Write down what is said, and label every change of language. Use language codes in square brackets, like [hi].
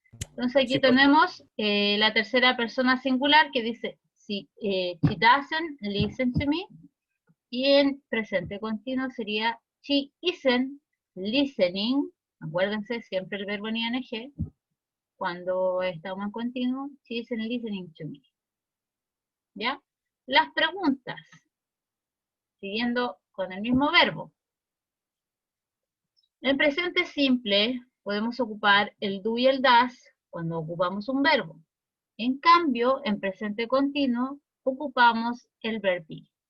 [es] Entonces aquí tenemos la tercera persona singular que dice, [en] she doesn't listen to me. [es] Y en presente continuo sería, [en] she isn't listening. [es] Acuérdense, siempre el verbo en ing. Cuando estamos en continuo, [en] she isn't listening to me. [es] ¿Ya? Las preguntas, siguiendo con el mismo verbo. En presente simple podemos ocupar el do y el does cuando ocupamos un verbo. En cambio, en presente continuo ocupamos el verb be.